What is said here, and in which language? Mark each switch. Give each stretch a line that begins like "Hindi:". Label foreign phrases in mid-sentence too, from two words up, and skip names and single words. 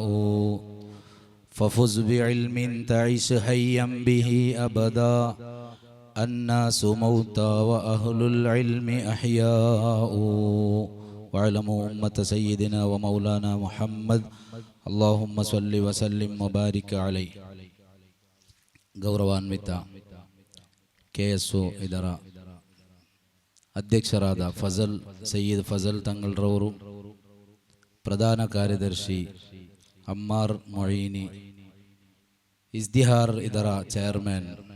Arabic: ففز بعلم تعيش حيا به أبدا. الناس موتى وأهل العلم أحياء. واعلموا أمة سيدنا ومولانا محمد اللهم صل وسلم وبارك عليه.
Kannada: ಗೌರವಾನ್ವಿತ KSO ಇದರ ಅಧ್ಯಕ್ಷರಾದ ಸಯ್ಯದ್ ಫಜಲ್ ತಂಗಲ್ರವರು, ಪ್ರಧಾನ ಕಾರ್ಯದರ್ಶಿ ಅಮ್ಮಾರ್ ಮೊಯಿನಿ, ಇಸ್ದಿಹಾರ್ ಇದರ ಚೇರ್ಮನ್